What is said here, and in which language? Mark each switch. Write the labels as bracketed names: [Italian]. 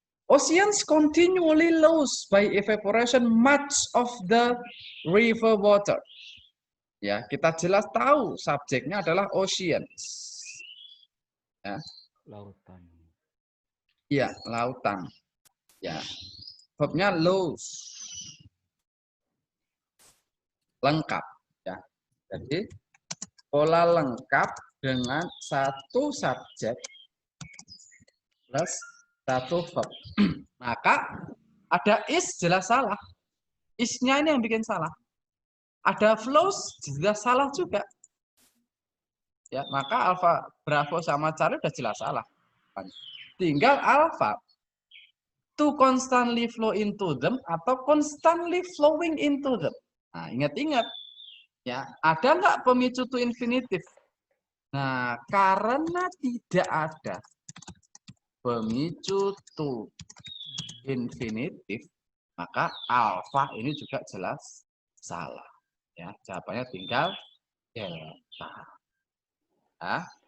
[English] Oceans continually lose by evaporation much of the river water. [Indonesian] Ya, kita jelas tahu subjeknya adalah oceans. Ya. Lautan. Iya, lautan. Ya. Verbnya lose. Lengkap ya. Jadi pola lengkap dengan satu subjek plus satu verb. Maka ada is jelas salah. Is-nya ini yang bikin salah. Ada flows jelas salah juga. Ya, maka alpha, bravo sama Charlie udah jelas salah. Tinggal alpha [English] to constantly flow into them [Indonesian] atau [English] constantly flowing into them. [Indonesian] Nah, ingat-ingat ya, ada nggak pemicu to infinitive? Nah, karena tidak ada pemicu to infinitive, maka alfa ini juga jelas salah. Ya, jawabannya tinggal delta. Ya.